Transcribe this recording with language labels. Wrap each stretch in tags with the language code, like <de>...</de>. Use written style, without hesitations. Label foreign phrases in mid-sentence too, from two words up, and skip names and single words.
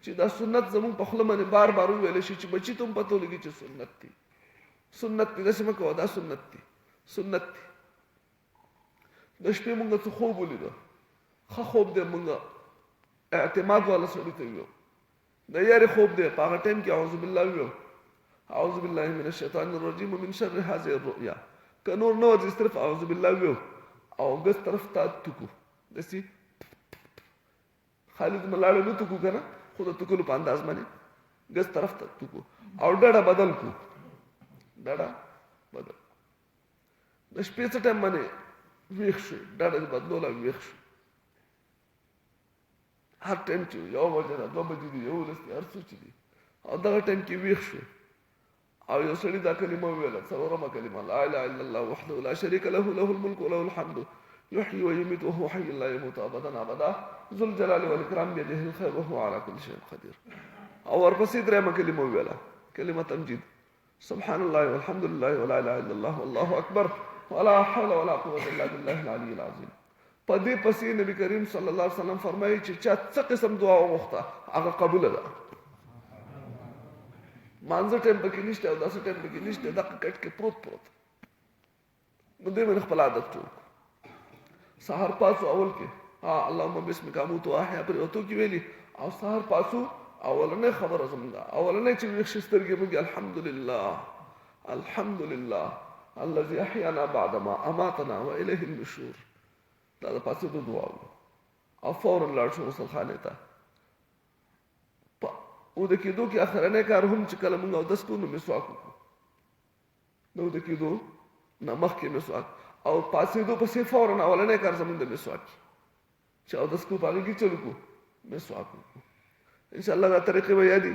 <ps>چې دا سنت زموږ په خوله باندې بار بار وویل شي چې بچي ته هم پته ولګي چې سنت دي سنت دي داسې مه کوه دا سنت دي سنت دي د شپې مونږ څه خوب ولیده ښه خوب دی مونږ اعتماد والا سړي ته ویو د یارې خوب دی په هغه ټایم کې</ps> <ar>اعوذ بالله</ar> <ps>ویو</ps> <ar>اعوذ بالله من الشیطان الرجیم ومن شر هذه الرؤیا</ar> <ps>که نور نه ورځي صرف</ps> <ar>اعوذ بالله</ar> <ps>ویو او ګس طرف ته تکو داسې خالد ملاړو نه تکو که نه خو د تکلو په انداز باندې ګس طرف ته تکو او ډډه بدل کو ډډه بدل د شپې څه ټایم باندې ویښ شو ډډه دې بدلوله ویښ شو هر ټایم چې یو بجه ده 2 بجې دي 11 دي هر څه چې دي او دغه ټایم کې ویښ شو او یو سړي دا کلمه وویله څلورمه کلمه</ps> <ar>لا اله الا الله وحده لا شريك له له الملك وله الحمد يحيي ويميت وهو حي لا يموت ابدا ابدا ذو الجلال والاكرام بيده الخير وهو على كل شيء قدير</ar> <ps>او ورپسې درېمه کلمه وویله کلمه تمجید</ps> <ar>سبحان الله والحمد لله ولا اله الا الله والله اکبر ولا حول ولا قوه الا بالله العلي العظيم</ar> <ps>په دې پسې نبی کریم</ps> <ar>صلی الله علیه وسلم</ar> <ps>فرمایي چې چا څه قسم دعا وغوښته هغه قبول ده مانځه ټایم پکې نشته او داسې ټایم پکې نشته دغه کټ کې پروت نو دې باندې خپل عادت جوړ سحر پاسو اول کې</ps> <ar>اللهم بسمک اموت واحیا</ar> <ps>پر اوتو کې ویلي او سحر پاسو اولنې خبره زموږه اولنې چې ویښ سترګې موږ</ps> <ar>الحمد لله الذي احيانا بعد ما اماتنا واليه النشور</ar> <ps>دا د پاسې د دعا او فورا لاړ شو غسل خانې ته او د کېدو کې اخرنی کار هم چې کله موږ اودس کوو نو مسواک وکړو نو د کېدو نه مخکې مسواک او پاسېدو پسې فورا اولنی کار زموږ د مسواک چې اودس کوو په هغې کې چلو کوو مسواک وکړو انشاءالله دا طریقې به یادي</ps>